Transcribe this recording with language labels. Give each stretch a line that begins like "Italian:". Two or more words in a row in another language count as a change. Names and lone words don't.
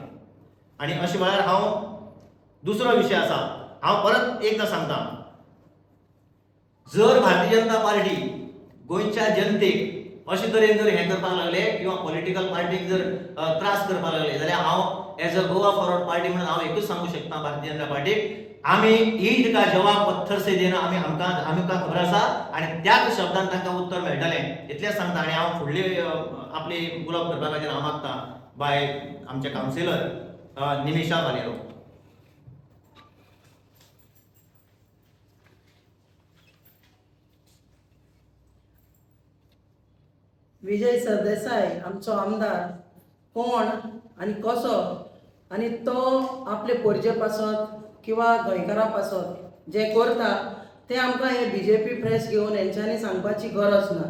Konkani: आनी अशा वेळार हांव दुसरो विशय आसा, हांव परत एकदां सांगता, जर भारतीय जनता पार्टी गोंयच्या जनतेक अशे तरेन जर हें करपाक लागले किंवा पॉलिटिकल पार्टीक जर त्रास करपाक लागले जाल्यार हांव
English: as a
Konkani: गोवा फॉरवर्ड पार्टी म्हणून हांव एकूच सांगू शकता भारतीय जनता पार्टीक आमी
Hindi: ईद का जवाब पत्थर से देना
Konkani: आमकां खबर आसा आणि त्याच शब्दान तांकां उत्तर मेळटलें इतलेंच सांगता आणि हांव फुडली आपली उलोवप करपा खातीर हांव मागता बाय आमचे कावन्सिलर निमिशा वालेरो. विजय सरदेसाय आमचो आमदार कोण आणि कसो आणि तो आपले पोरजे पासत किंवा गोंयकारां पासत जे करता ते आमकां हे BJP प्रेस घेवन हेंच्यांनी सांगपाची गरज ना.